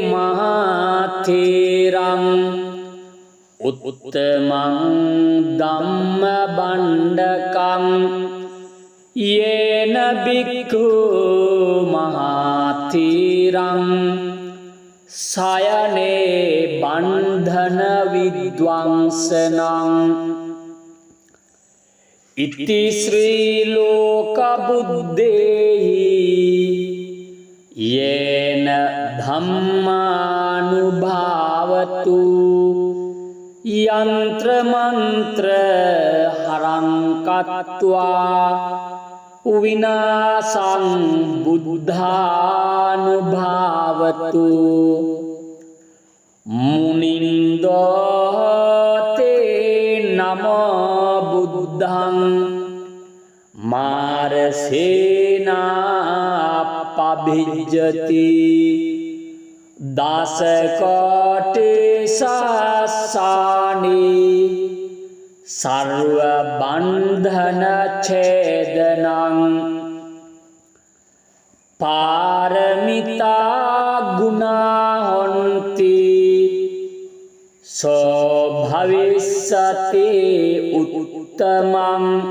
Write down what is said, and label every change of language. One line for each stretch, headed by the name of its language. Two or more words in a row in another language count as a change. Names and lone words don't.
Pali: මහතේරං උත්තමං ධම්ම බණ්ඩකං යේන බික්ඛු මහතේරං සයනේ බන්ධන විද්වංසනං ඉති ශ්‍රී ලෝක බුද්දේහි යේන ධම්මානුභාවතු යන්ත්‍ර මන්ත්‍ර හරං කତ୍වා විනාසං බුද්ධානුභාවතු මුනින්දෝතේ නමෝ බුද්ධං මාරසේනා පභිජ්ජති දසකෝටි සාසානි සර්ව බන්ධන ඡේදනං පාරමිතා ගුණා හොන්ති සෝ භවිස්සති උත්තමං